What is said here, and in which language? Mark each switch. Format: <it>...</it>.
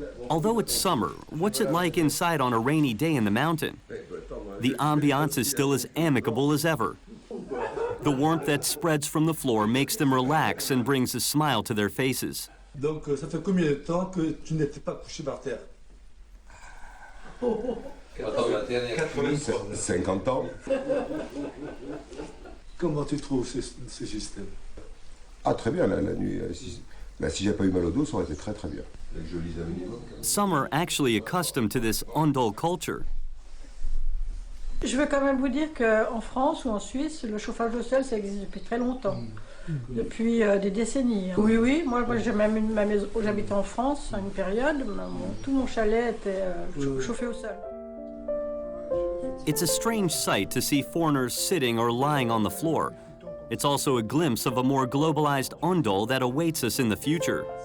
<en>Although it's summer, what's it like inside on a rainy day in the mountain? The ambiance is still as amicable as ever. The warmth that spreads from the floor makes them relax and brings a smile to their faces.</en> <fr>Donc, ça fait combien de temps que tu n'étais pas couché par terre? 50 ans. Comment tu trouves ce système? Ah, très bien, la nuit. Si j'ai pas eu mal au dos, ça aurait été très bien.</fr> <en>Some are actually accustomed to this Ondol culture.</en> <fr>Je veux quand même vous dire qu'en France ou en Suisse, le chauffage au sol, ça existe depuis très longtemps. Depuis des décennies. Oui, oui, moi j'ai même ma maison, j'habitais en France à une période, tout mon chalet était chauffé au sol.</fr> <en>It's a strange sight to see foreigners sitting or lying on the floor. It's also a glimpse of a more globalized Ondol that awaits us in the future.</en>